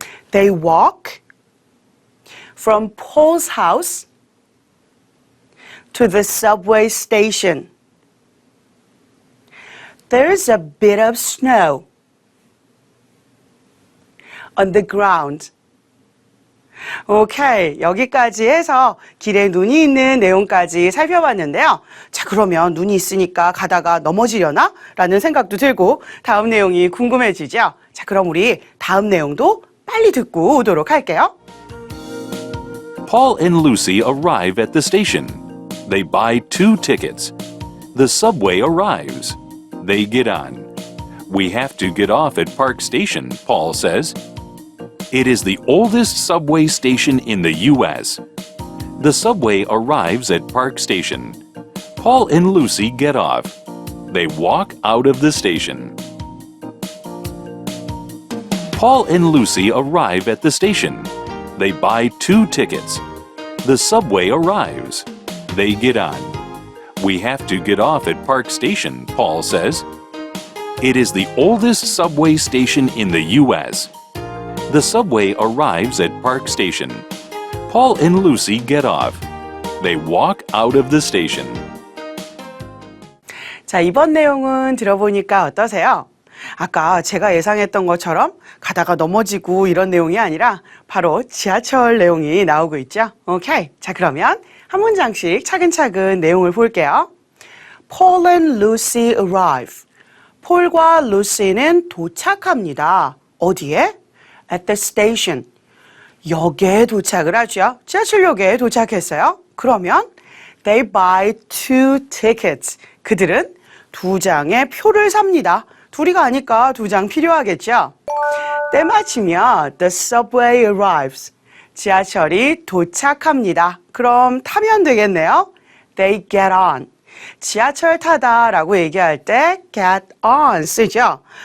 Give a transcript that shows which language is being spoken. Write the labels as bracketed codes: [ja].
[en] They walk from Paul's house to the subway station. There's a bit of snow on the ground. [ko] 오케이. 여기까지 해서 길에 눈이 있는 내용까지 살펴봤는데요. 자, 그러면 눈이 있으니까 가다가 넘어지려나? 라는 생각도 들고 다음 내용이 궁금해지죠? 자, 그럼 우리 다음 내용도 빨리 듣고 오도록 할게요. [en] Paul and Lucy arrive at the station. They buy 2 tickets. The subway arrives. They get on. We have to get off at Park Station, Paul says. It is the oldest subway station in the U.S. The subway arrives at Park Station. Paul and Lucy get off. They walk out of the station. Paul and Lucy arrive at the station. They buy 2 tickets. The subway arrives. They get on. We have to get off at Park Station, Paul says. It is the oldest subway station in the U.S. The subway arrives at Park Station. Paul and Lucy get off. They walk out of the station. [ko] 자, 이번 내용은 들어보니까 어떠세요? 아까 제가 예상했던 것처럼 가다가 넘어지고 이런 내용이 아니라 바로 지하철 내용이 나오고 있죠. 오케이. 자, 그러면 한 문장씩 차근차근 내용을 볼게요. [en] Paul and Lucy arrive. [ko] 폴과 루시는 도착합니다. 어디에? [en] At the station. [ko] 역에 도착을 하죠. 지하철역에 도착했어요. 그러면 [en] they buy 2 tickets. [ko] 그들은 2장의 표를 삽니다. 둘이가 아니까 2장 필요하겠죠. 때마침이야. [en] The subway arrives. [ko] 지하철이 도착합니다. 그럼 타면 되겠네요. [en] They get on. [ko] 지하철 타다라고 얘기할 때 get on 쓰죠.